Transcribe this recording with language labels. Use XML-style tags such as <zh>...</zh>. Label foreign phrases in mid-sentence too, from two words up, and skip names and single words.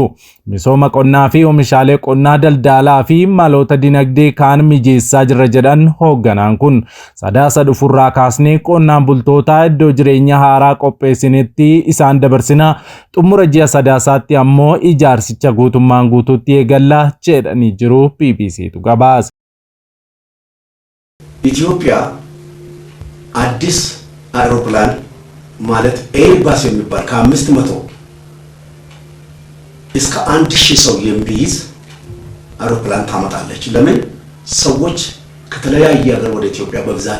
<om>Misooma qonnaa fi oomishaalee qonnaa daldalaa fi maloota dinagdee kaan mijeessaa jirra jedhan hoogganaan kun sadaasa dhufurraa kaasnee qonnaan bultoota iddoo jireenya haaraa qopheessinetti isaan dabarsina xumura ji'a sadaasaatti ammoo ijaarsicha guutummaan guutuutti eegalla jedhanii jiru BBCtu gabaase.</om> <am>ኢትዮጵያ አዲስ አውሮፕላን ማለት ኤርባስ የሚባል ከ500 እስከ 1000 ሰው የሚይዝ አውሮፕላን ታመጣለች። ለምን ሰዎች ከተለያየ ሀገር ወደ ኢትዮጵያ በብዛት</am>